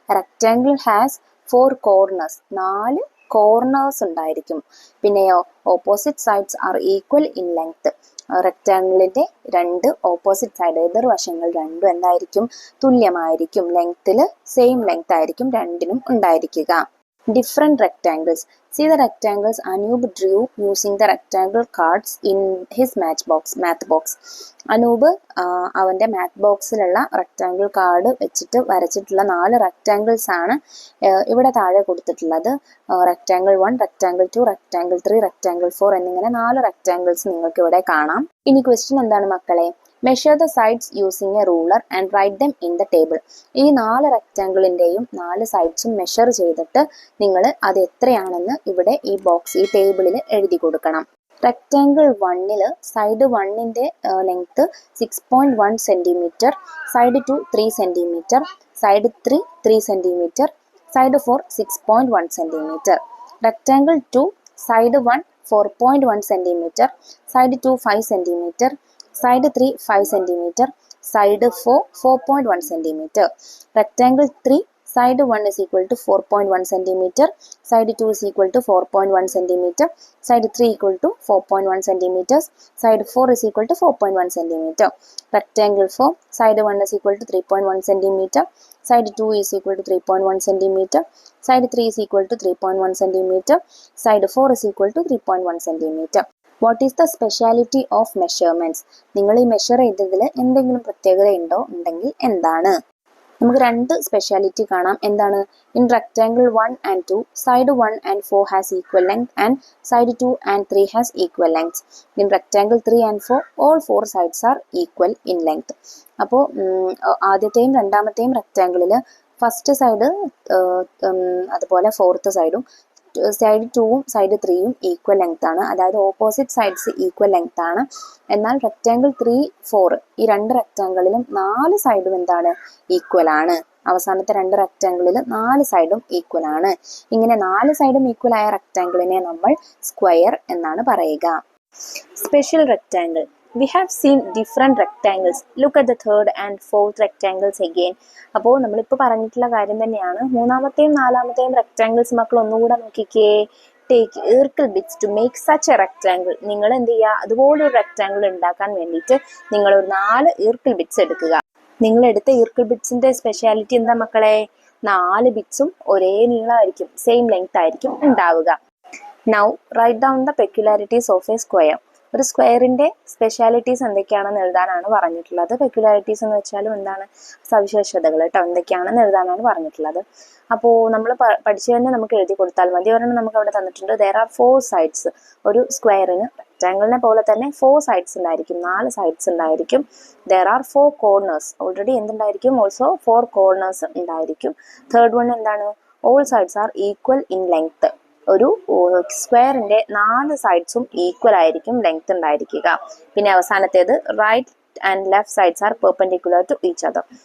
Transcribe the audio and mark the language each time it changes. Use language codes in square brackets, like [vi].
[en] Rectangle has 4 corners. [ml] 4 corners ഉണ്ടായിരിക്കും. പിന്നെയോ [en] Opposite sides are equal in length. [ml] റെക്ടാങ്കിളിന്റെ 2 opposite side, എതിർവശങ്ങൾ രണ്ടും എന്തായിരിക്കും? തുല്യമായിരിക്കും. ലെങ്ത്തിൽ സെയിം ലെങ്ത് ആയിരിക്കും രണ്ടിനും ഉണ്ടായിരിക്കുക. [en] different rectangles. See the rectangles Anoop drew using the rectangle cards in his math box. [ml] Anoop അവൻ്റെ മാത്ത് ബോക്സിലുള്ള റെക്റ്റാങ്കിൾ കാർഡ് വെച്ചിട്ട് വരച്ചിട്ടുള്ള 4 റെക്റ്റാങ്കിൾസ് ആണ് ഇവിടെ താഴെ കൊടുത്തിട്ടുള്ളത്. റെക്റ്റാങ്കിൾ 1, റെക്റ്റാങ്കിൾ 2, റെക്റ്റാങ്കിൾ 3, റെക്റ്റാങ്കിൾ 4 എന്നിങ്ങനെ 4 റെക്റ്റാങ്കിൾസ് നിങ്ങൾക്ക് ഇവിടെ കാണാം. ഇനി ക്വസ്റ്റ്യൻ എന്താണ് മക്കളെ? [en] Measure the sides using a ruler and write them in the table. [ml] ഈ 4 റെക്റ്റാങ്കിളിൻ്റെയും 4 സൈഡ്സും മെഷർ ചെയ്തിട്ട് നിങ്ങൾ അത് എത്രയാണെന്ന് ഇവിടെ ഈ ടേബിളിൽ എഴുതി കൊടുക്കണം. Rectangle 1-ൽ side 1-ൻ്റെ length 6.1 centimetre, side 2 3 centimetre, side 3 3 centimetre, side 4 6.1 centimetre. [en] Rectangle 2 side 1 4.1 centimetre, side 2 5 centimetre, side 3 5 cm, side 4 4.1 cm. Rectangle 3 side 1 is equal to 4.1 cm, side 2 is equal to 4.1 cm, side 3 equal to 4.1 cm, side 4 is equal to 4.1 cm. Rectangle 4 side 1 is equal to 3.1 cm, side 2 is equal to 3.1 cm, side 3 is equal to 3.1 cm, side 4 is equal to 3.1 cm. What is the speciality of measurements? [ml] നിങ്ങൾ ഈ measure ചെയ്തതിൽ എന്തെങ്കിലും പ്രത്യേകത ഉണ്ടെങ്കിൽ എന്താണ്? നമുക്ക് 2 speciality കാണാം. എന്താണ്? [en] In rectangle 1 and 2 side 1 and 4 has equal length and side 2 and 3 has equal length. In rectangle 3 and 4 all 4 sides are equal in length. [ml] അപ്പോൾ ആദ്യത്തെയും രണ്ടാമത്തെയും റെക്റ്റാങ്കിളിൽ ഫസ്റ്റ് സൈഡ് അതുപോലെ ഫോർത്ത് സൈഡും സൈഡ് 2ഉം സൈഡ് 3യും ഈക്വൽ ലെങ്ത് ആണ്. അതായത് opposite sides equal length ആണ്. എന്നാൽ rectangle 3, 4 ഈ 2 റെക്റ്റാങ്കിളിലും 4 സൈഡും എന്താണ്? ഈക്വൽ ആണ്. അവസാനത്തെ 2 റെക്റ്റാങ്കിളിൽ 4 സൈഡും ഈക്വൽ ആണ്. ഇങ്ങനെ 4 സൈഡും ഈക്വൽ ആയ റെക്റ്റാങ്കിളിനെ നമ്മൾ സ്ക്വയർ എന്നാണ് പറയുക. [en] Special rectangle. We have seen different rectangles. Look at the third and fourth rectangles again. [ml] അപ്പോൾ നമ്മളിപ്പോൾ പറഞ്ഞിട്ടുള്ള കാര്യം തന്നെയാണ്. മൂന്നാമത്തെയും നാലാമത്തെയും റെക്റ്റാങ്കിൾസ് മക്കൾ ഒന്നുകൂടെ നോക്കിക്കേ. [en] Take eerkkil bits to make such a rectangle. [ml] നിങ്ങൾ എന്ത് ചെയ്യുക? അതുപോലെ ഒരു റെക്റ്റാങ്കിൾ ഉണ്ടാക്കാൻ വേണ്ടിയിട്ട് നിങ്ങളൊരു 4 ഈർക്കിൾ ബിറ്റ്സ് എടുക്കുക. നിങ്ങൾ എടുത്ത ഈർക്കിൾ ബിറ്റ്സിൻ്റെ സ്പെഷ്യാലിറ്റി എന്താ മക്കളെ? 4 ബിറ്റ്സും ഒരേ നീളമായിരിക്കും, സെയിം ലെങ്ത് ആയിരിക്കും ഉണ്ടാവുക. [en] Now write down the peculiarities of a square. [ml] ഒരു സ്ക്വയറിൻ്റെ സ്പെഷ്യാലിറ്റീസ് എന്തൊക്കെയാണെന്ന് എഴുതാനാണ് പറഞ്ഞിട്ടുള്ളത്. പെക്യുലാരിറ്റീസ് എന്ന് വെച്ചാലും എന്താണ്? സവിശേഷതകൾ കേട്ടോ, എന്തൊക്കെയാണെന്ന് എഴുതാനാണ് പറഞ്ഞിട്ടുള്ളത്. അപ്പോൾ നമ്മൾ പഠിച്ചു തന്നെ നമുക്ക് എഴുതി കൊടുത്താൽ മതി. ഒരെണ്ണം നമുക്ക് അവിടെ തന്നിട്ടുണ്ട്. [en] there are 4 sides. [ml] ഒരു സ്ക്വയറിന് റെക്റ്റാങ്കിളിനെ പോലെ തന്നെ 4 sides ഉണ്ടായിരിക്കും, 4 sides ഉണ്ടായിരിക്കും. [en] there are 4 corners. [ml] Already എന്തുണ്ടായിരിക്കും? Also 4 corners ഉണ്ടായിരിക്കും. തേർഡ് വൺ എന്താണ്? [en] all sides are equal in length. [ml] ഒരു സ്ക്വയറിൻ്റെ 4 സൈഡ്സും ഈക്വൽ ആയിരിക്കും ലെങ്ത് ഉണ്ടായിരിക്കുക. പിന്നെ അവസാനത്തേത് [en] Right and left sides are perpendicular to each other.